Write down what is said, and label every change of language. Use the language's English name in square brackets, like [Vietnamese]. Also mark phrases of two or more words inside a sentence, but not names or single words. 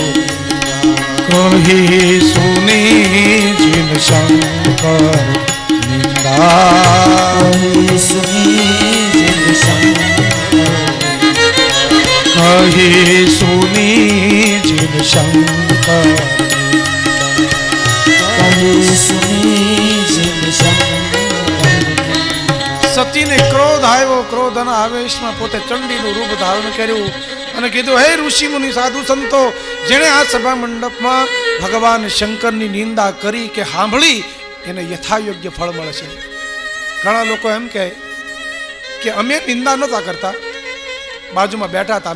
[Awadhi] कही सुनी जिन शंकर निंदा कही सुनी जिन शंकर कही सुनी जिन शंकर कही सुनी जिन शंकर. [Gujarati] સતીને ક્રોધ આવ્યો. ક્રોધના આવેશમાં પોતે ચંડીનું રૂપ ધારણ કર્યું અને કીધું, હે ઋષિ મુનિ, સાધુ સંતો, જેણે આ સભા મંડપમાં ભગવાન શંકરની નિંદા કરી કે સાંભળી એને યથાયોગ્ય ફળ મળશે. ઘણા લોકો એમ કહે કે અમે નિંદા નહોતા કરતા, બાજુમાં બેઠા હતા.